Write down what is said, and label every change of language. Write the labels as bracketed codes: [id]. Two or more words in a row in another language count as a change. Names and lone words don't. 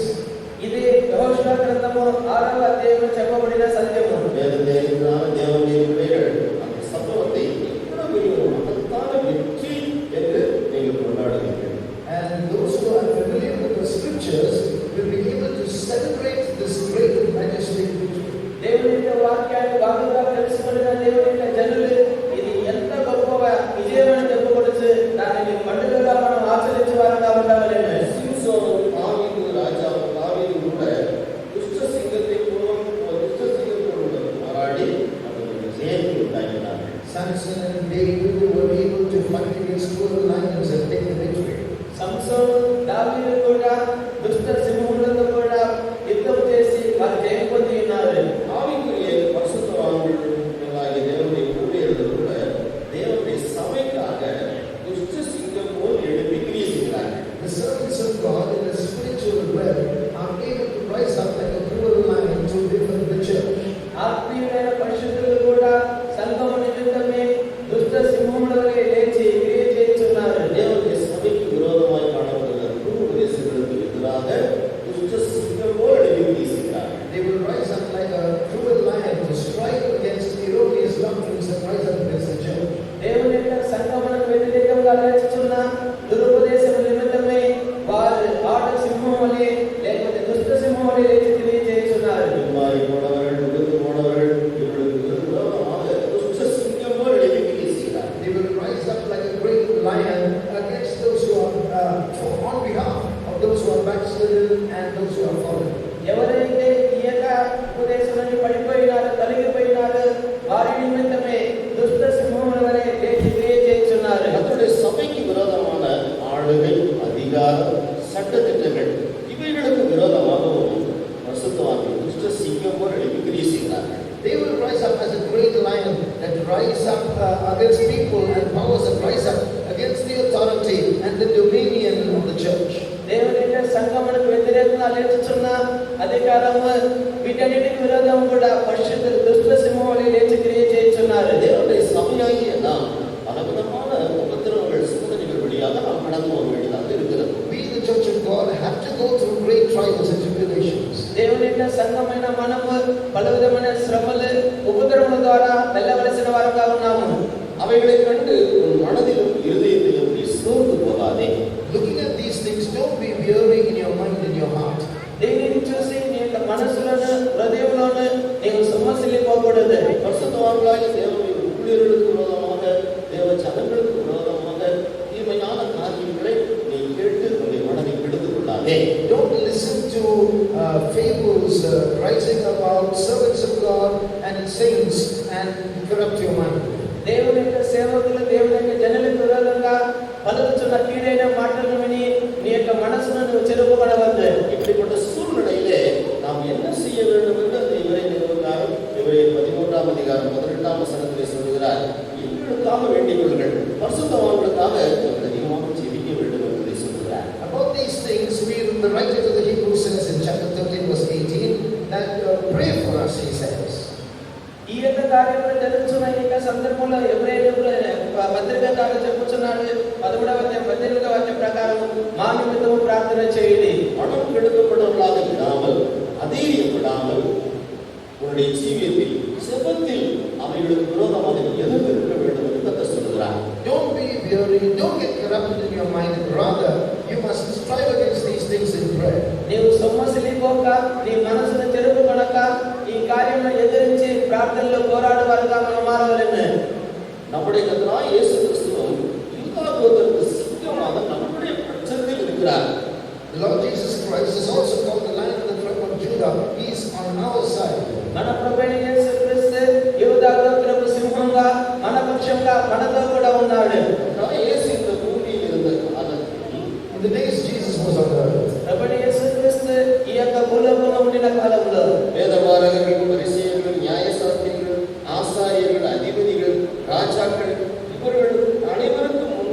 [te] ఇది యెహోషువ గ్రంథము 6వ అధ్యాయంలో చెప్పబడిన సత్యము. [ta] வேதத்தினால தேவனுடைய பிள்ளைகள் அந்த சம்பவத்தை எவ்வளவு பெரிய ஒரு மகத்தான வெற்றி என்று நீங்கள் கொண்டாடுவீர்கள். [en] And those who are familiar with the scriptures will be able to celebrate this great and majestic victory. [te] దేవుని యొక్క వాక్యాన్ని బాగా తెలుసుకున్న దేవుని యొక్క జనులు ఇది ఎంత గొప్ప విజయం అని చెప్పవచ్చు. దానిని పండుగగా మనం ఆచరించే వారుగా ఉండవలెను. [ta] சிம்சோன் தாவீது ராஜா தாவீது கூட துஷ்ட சிங்கத்தோடு போராடி அவர்களுக்கு ஜெயத்தை உண்டாக்கினார்கள். [en] Samson and David were able to fight against 12 lions and take the victory. [te] సంసోను దావీదు కూడా దుష్ట సింహములతో కూడా యుద్ధం చేసి వారు జయం పొంది ఉన్నారు. [ta] ஆவிக்குரிய பரிசுத்தவான்களாகிய தேவனுடைய ஊழியர்கள் கூட தேவனுடைய சபைக்காக துஷ்ட சிங்கம் போல் எழுப்பி கிரியை செய்கிறார்கள். [en] The servants of God in the spiritual realm are able to rise up like a cruel lion to defend the church. [te] ఆత్మీయులైన పరిశుద్ధులు కూడా సంఘము నిమిత్తమే దుష్ట సింహములవలె లేచి క్రియ చేయుచున్నారు. [ta] தேவனுடைய சபைக்கு விரோதமாய் காணப்படுகிற துருபதேசங்களுக்கு எதிராக துஷ்ட சிங்கம் போல் எழுப்பி வீசுகிறார்கள். [en] They will rise up like a cruel lion to strike against erroneous doctrines that rise up against the church. [te] దేవుని యొక్క సంఘమునకు వ్యతిరేకంగా లేచుచున్న దురుపదేశము నిమిత్తమే వారు ఆడ సింహం వలె లేకపోతే దుష్ట సింహం వలె లేచి క్రియ చేయుచున్నారు. [ta] மாறி போனவர்கள் விழுந்து போனவர்கள் இவர்களுக்கு விரோதமாக துஷ்ட சிங்கம் போல் எழுப்பி வீசுகிறார்கள். [en] They will rise up like a great lion against those who are on behalf of those who are backslidden and those who are fallen. [te] ఎవరైతే ఈ యొక్క ఉపదేశాన్ని పడిపోయినారో తొలగిపోయినారో వారి నిమిత్తమే దుష్ట సింహముల వలె లేచి క్రియ చేయుచున్నారు. [ta] கர்த்தருடைய சபைக்கு விரோதமான ஆளுகை, அதிகாரம், சட்டதிட்டங்கள் இவைகளுக்கு விரோதமாகவும் பரிசுத்தவான்கள் துஷ்ட சிங்கம் போல் எழுப்பி கிரியை செய்கிறார்கள். [en] They will rise up as a great lion that rise up against people and powers that rise up against the authority and the dominion of the church. [te] దేవుని యొక్క సంఘమునకు వ్యతిరేకంగా లేచుచున్న అధికారము వీటన్నిటికి విరోధం కూడా పరిశుద్ధులు దుష్ట సింహం వలె లేచి క్రియ చేయుచున్నారు. [ta] தேவனுடைய சபையாகிய நாம் பலவிதமான உபத்திரவங்கள், சோதனைகள் வழியாக நாம் கடந்து போக வேண்டியதாக இருக்கிறது. [en] We, the church of God, have to go through great trials and tribulations. [te] దేవుని యొక్క సంఘమైన మనము పలు విధమైన శ్రమలు ఉపద్రవముల ద్వారా వెళ్ళవలసిన వారుగా ఉన్నాము. [ta] அவைகளை கண்டு உன் மனதிலும் இருதயத்திலும் நீ சோர்ந்து போகாதே. [en] Looking at these things, don't be weary in your mind and your heart. [te] దీనిని చూసి నీ యొక్క మనసులోను హృదయంలోను నీవు సొమ్మసిల్లిపోకూడదు. [ta] பரிசுத்தவான்களாகிய தேவனுடைய ஊழியர்களுக்கு விரோதமாக, தேவ ஜனங்களுக்கு விரோதமாக தீமையான காரியங்களை நீ கேட்டு உன்னுடைய மனதை கெடுத்துக் கொள்ளாதே. [en] Don't listen to fables rising about servants of God and saints and corrupt your mind. [te] దేవుని యొక్క సేవకులు దేవుని యొక్క జనులకు విరోధంగా పలుకుచున్న కీడైన మాటలను విని నీ యొక్క మనసును నువ్వు చెరుపుకొనవద్దు. [ta] இப்படிப்பட்ட சூழ்நிலையிலே நாம் என்ன செய்ய வேண்டும் என்று அந்த இவரேல் 13ஆம் அதிகாரம் 18ஆம் வசனத்திலே சொல்கிறார். இவர்களுக்காக வேண்டிக் கொள்ளுங்கள், பரிசுத்தவான்களுக்காக நீங்கள் அதிகமாக ஜெபிக்க வேண்டும் என்பதை சொல்கிறார். [en] About these things, the writer to the Hebrews says in chapter 13 verse 18 that pray for us, he says. [te] ఈ యొక్క కార్యములు జరుగుతున్న ఈ యొక్క సందర్భంలో ఎవరైనా పత్రికాకారులు చెప్పుచున్నాడు 13వ అధ్యాయం 18వ వాక్యం ప్రకారం మా నిమిత్తము ప్రార్థన చేయండి. [ta] மனம் கெடுக்கப்பட்டவர்களாக இராமல், அதீரியப்படாமல் உன்னுடைய ஜீவியத்தில் செபத்தில் அவைகளுக்கு விரோதமாக எதிர்த்து இருக்க வேண்டும் என்று கர்த்தர் சொல்கிறார். [en] Don't be weary, don't get corrupted in your mind, rather you must strive against these things in prayer. [te] నీవు సొమ్మసిల్లిపోక నీ మనసును చెరుపుకొనక ఈ కార్యమును ఎదిరించి ప్రార్థనలో పోరాడువారుగా మనం మారవలెను. [ta] நம்முடைய கர்த்தராகிய இயேசு கிறிஸ்துவும் யூதாகோத்திற்கு சிங்கமாக நம்முடைய பட்சத்தில் இருக்கிறார். [en] The Lord Jesus Christ is also called the Lion of the tribe of Judah. He is on our side. [te] మన ప్రభువైన యేసు క్రీస్తు యూదా గోత్రపు సింహంగా మన పక్షంగా మనతో కూడా ఉన్నాడు. [ta] கர்த்தராகிய இயேசு இந்த பூமியில் இருந்த காலத்தில் [en] In the days Jesus was on earth, [te] ప్రభువైన యేసు క్రీస్తు ఈ యొక్క భూలోకంలో ఉండిన కాలంలో [ta] வேதபாரகர்கள், பரிசேயர்கள், நியாயசாஸ்திரிகள், ஆசாரியர்கள், அதிபதிகள், ராஜாக்கள் இவர்கள் அனைவருக்கும்